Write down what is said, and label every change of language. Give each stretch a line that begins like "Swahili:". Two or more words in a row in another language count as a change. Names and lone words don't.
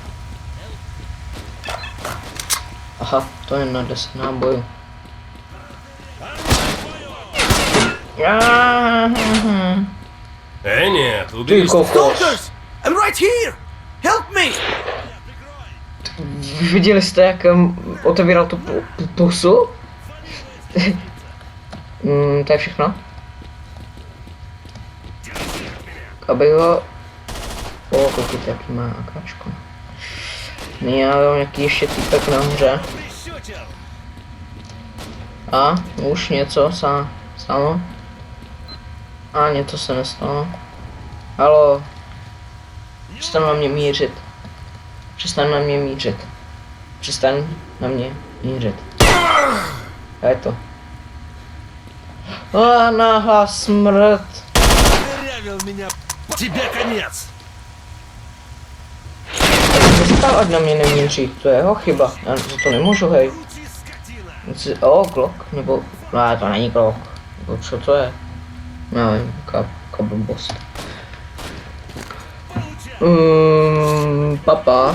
Czech: Aha, to je na 10 nábojů.
Russian: Нет,
Czech: Ty kokos.
English: I'm right here! Help me!
Czech: Viděli jste, jak otevíral tu pusu? To je všechno. Aby ho... O, koukejte, jaký má akáčko. Nyní ale nějaký ještě týpek nahoře. A už něco se stalo. A něco se nestalo. Halo. Přestaň na mě mířit. Přestaň na mě mířit. Přestaň na mě mířit. A je to. A náhlá smrt.
Russian: Тебе конец!
Czech: Přestal, ať na mě nemíří, to je jeho chyba, já za to nemůžu, hej. O, Glock, nebo, no to není Glock, nebo co to je? Nevím, jaká blbost. Papa.